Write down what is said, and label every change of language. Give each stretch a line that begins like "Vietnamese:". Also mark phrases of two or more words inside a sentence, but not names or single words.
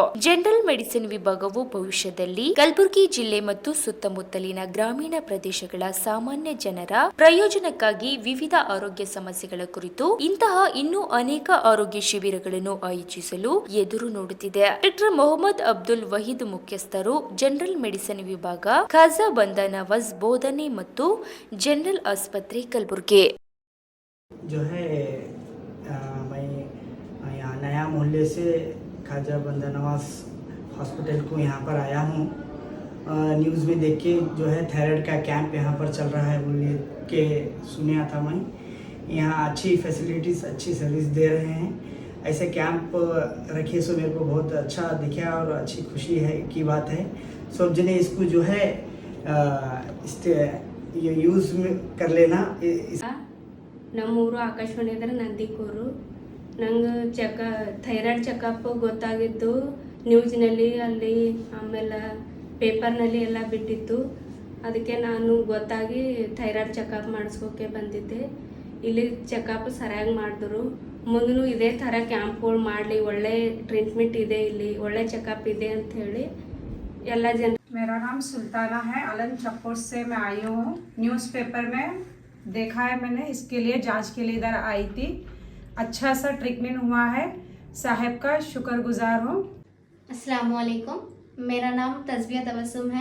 Kannada: ಜನರಲ್ ಮೆಡಿಸಿನ್ ವಿಭಾಗವು ಭವಿಷ್ಯದಲ್ಲಿ ಕಲಬುರಗಿ ಜಿಲ್ಲೆ ಮತ್ತು ಸುತ್ತಮುತ್ತಲಿನ ಗ್ರಾಮೀಣ ಪ್ರದೇಶಗಳ ಸಾಮಾನ್ಯ ಜನರ ಪ್ರಯೋಜನಕ್ಕಾಗಿ ವಿವಿಧ ಆರೋಗ್ಯ ಸಮಸ್ಯೆಗಳ ಕುರಿತು ಇಂತಹ ಇನ್ನೂ ಅನೇಕ ಆರೋಗ್ಯ ಶಿಬಿರಗಳನ್ನು ಆಯೋಜಿಸಲು ಎದುರು ನೋಡುತ್ತಿದೆ. ಡಾಕ್ಟರ್ ಮೊಹಮ್ಮದ್ ಅಬ್ದುಲ್ ವಹೀದ್ ಮುಖ್ಯಸ್ಥರು, ಜನರಲ್ ಮೆಡಿಸಿನ್ ವಿಭಾಗ, ಖಾಜಾ ಬಂದ ನವಾಜ್ ಬೋಧನೆ ಮತ್ತು ಜನರಲ್ ಆಸ್ಪತ್ರೆ ಕಲಬುರಗಿ.
Hindi: जो है मैं यहाँ नया मोहल्ले से खाजा बंदा नवाज हॉस्पिटल को यहाँ पर आया हूँ। न्यूज़ में देख के जो है थायराइड का कैंप यहाँ पर चल रहा है बोल के सुना था मैं। यहाँ अच्छी फैसिलिटीज़, अच्छी सर्विस दे रहे हैं। ऐसे कैंप रखे सो मेरे को बहुत अच्छा दिखा और अच्छी खुशी है की बात है। सब जने इसको जो है ये यूज़ में कर लेना।
Kannada: ನಮ್ಮೂರು ಆಕಾಶವಾಣಿ ಅಂದರೆ ನಂದಿಕೂರು. ನಂಗೆ ಥೈರಾಯ್ಡ್ ಚೆಕಪ್ ಗೊತ್ತಾಗಿದ್ದು ನ್ಯೂಸ್ನಲ್ಲಿ, ಅಲ್ಲಿ ಆಮೇಲೆ ಪೇಪರ್ನಲ್ಲಿ ಎಲ್ಲ ಬಿಟ್ಟಿತ್ತು. ಅದಕ್ಕೆ ನಾನು ಗೊತ್ತಾಗಿ ಥೈರಾಯ್ಡ್ ಚೆಕಪ್ ಮಾಡಿಸ್ಕೋಕೆ ಬಂದಿದ್ದೆ. ಇಲ್ಲಿ ಚೆಕಪ್ ಸರಿಯಾಗಿ ಮಾಡಿದ್ರು. ಮುಂದೂ ಇದೇ ಥರ ಕ್ಯಾಂಪ್ಗಳು ಮಾಡಲಿ, ಒಳ್ಳೆ ಟ್ರೀಟ್ಮೆಂಟ್ ಇದೆ, ಇಲ್ಲಿ ಒಳ್ಳೆ ಚೆಕಪ್ ಇದೆ ಅಂತ ಹೇಳಿ ಎಲ್ಲ ಜನ.
Hindi: मेरा नाम सुल्ताना है, अलन छप्पोर से मैं आई हूँ। न्यूज़पेपर में देखा है मैंने, इसके लिए जांच के लिए इधर आई थी। अच्छा सा ट्रीटमेंट हुआ है, साहब का शुक्रगुजार हूँ।
Arabic: السلام عليكم,
Hindi: मेरा नाम तस्बिया तबस्सुम है।